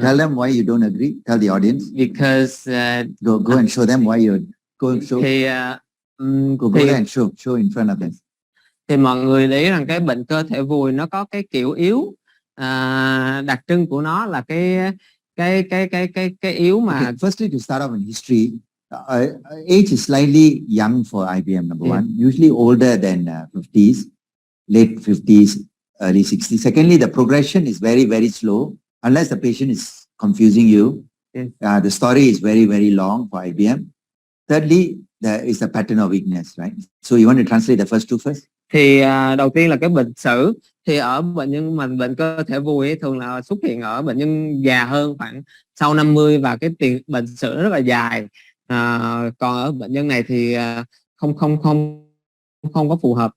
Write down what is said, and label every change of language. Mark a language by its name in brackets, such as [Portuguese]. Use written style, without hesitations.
[English] tell them why you don't agree. Tell the audience. Because Go and show them why you go show. thì Go there and show in front of them. [Vietnamese] thì mọi người để ý rằng cái bệnh cơ thể vùi nó có cái kiểu yếu, đặc trưng của nó là cái yếu mà. [English] Okay, firstly, to start off in history, age is slightly young for IBM. Number one, usually older than 50s, late 50s, early 60s. Secondly, the progression is very, very slow unless the patient is confusing you. The story is very, very long for IBM. Thirdly, there is a pattern of weakness, right? So you want to translate the first two first? [Vietnamese] Thì đầu tiên là cái bệnh sử, thì ở bệnh nhân mà bệnh cơ thể vùi thường là xuất hiện ở bệnh nhân già hơn, khoảng sau 50 và cái bệnh sử nó rất là dài. Còn ở bệnh nhân này thì không có phù hợp.